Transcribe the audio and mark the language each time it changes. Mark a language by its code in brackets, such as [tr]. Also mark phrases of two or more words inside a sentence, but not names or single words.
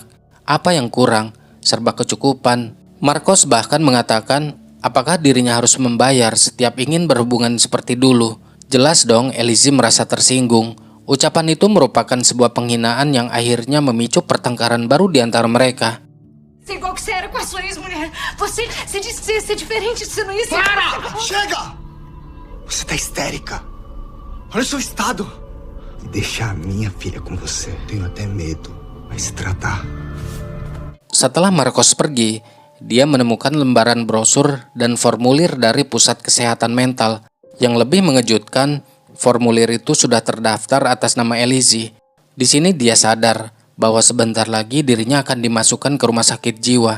[id] Apa yang kurang? Serba kecukupan. Marcos bahkan mengatakan, apakah dirinya harus membayar setiap ingin berhubungan seperti dulu? Jelas dong Elise merasa tersinggung. Ucapan itu merupakan sebuah penghinaan yang akhirnya memicu pertengkaran baru di antara mereka. [pt] Você igual que você era com a sua ex-mulher. Você disse que você ia ser diferente, você não ia ser... Para! Chega! Você tá histérica. Olha o seu estado. E deixar a minha filha com você. Tenho até medo. Vai se tratar. [id] Setelah Marcos pergi, dia menemukan lembaran brosur dan formulir dari Pusat Kesehatan Mental. Yang lebih mengejutkan, formulir itu sudah terdaftar atas nama Elise. Di sini dia sadar bahwa sebentar lagi dirinya akan dimasukkan ke rumah sakit jiwa.